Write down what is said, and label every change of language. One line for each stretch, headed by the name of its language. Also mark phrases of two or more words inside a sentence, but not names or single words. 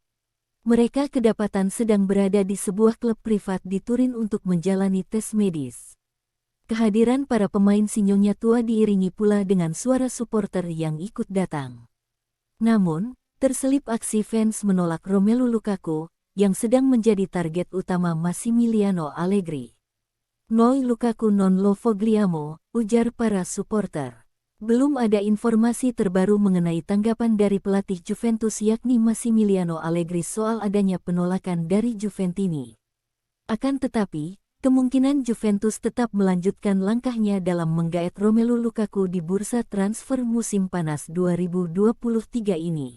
Indonesian: Mereka kedapatan sedang berada di sebuah klub privat di Turin untuk menjalani tes medis. Kehadiran para pemain si nyonya tua diiringi pula dengan suara supporter yang ikut datang. Namun, terselip aksi fans menolak Romelu Lukaku, yang sedang menjadi target utama Massimiliano Allegri.
Italian: Noi Lukaku non lo vogliamo,
Indonesian: ujar para supporter. Belum ada informasi terbaru mengenai tanggapan dari pelatih Juventus yakni Massimiliano Allegri soal adanya penolakan dari Juventini. Akan tetapi, kemungkinan Juventus tetap melanjutkan langkahnya dalam menggaet Romelu Lukaku di bursa transfer musim panas 2023 ini.